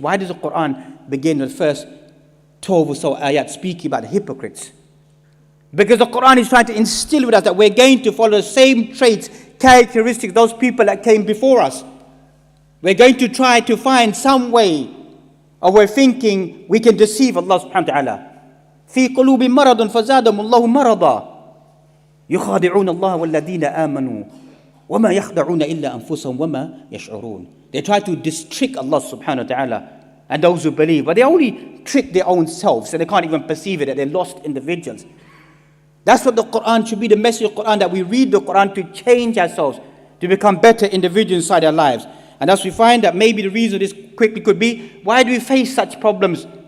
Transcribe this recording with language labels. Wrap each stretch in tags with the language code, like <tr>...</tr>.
<en>Why does the Quran begin with the first 12 or so ayat speaking about the hypocrites? Because the Quran is trying to instill with us that we're going to follow the same traits, characteristics, those people that came before us. We're going to try to find some way of we're thinking we can deceive Allah subhanahu wa ta'ala.</en> <ar>في قلوب مرض فزادهم الله مرضا يخادعون الله والذين آمنوا وما يخدعون إلا أنفسهم وما يشعرون.</ar> <en>They try to trick Allah subhanahu wa ta'ala and those who believe, but they only trick their own selves, so they can't even perceive it, that they're lost individuals. That's what the Quran should be, the message of the Quran, that we read the Quran to change ourselves, to become better individuals inside our lives. And thus we find that maybe the reason this quickly could be, why do we face such problems?</en>